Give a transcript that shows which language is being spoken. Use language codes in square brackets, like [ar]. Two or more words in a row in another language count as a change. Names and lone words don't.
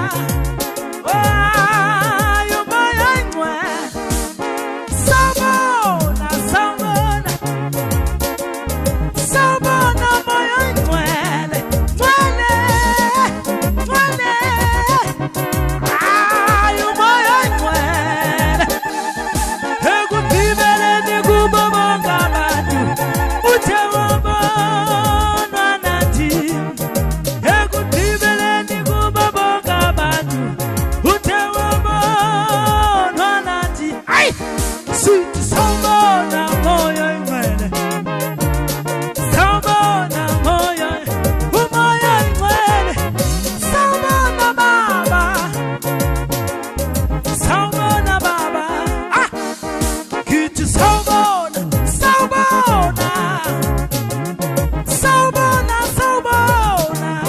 [zu] Ay moyo ingcwele. Sawubona, sawubona. Sawubona moyo ingcwele. Ngcwele, ngcwele. Ay moyo ingcwele. [xh] Ekugqibeleni kubo bonke abantu uthe wabonwa nathi. Ekugqibeleni kubo bonke abantu uthe wabonwa nathi. [zu] Ay sithi sawubona moyo ingcwele. Sawubona moyo, umoya ingcwele. Sawubona baba. Sawubona baba. Ah kithi sawubona, sawubona. Sawubona, sawubona.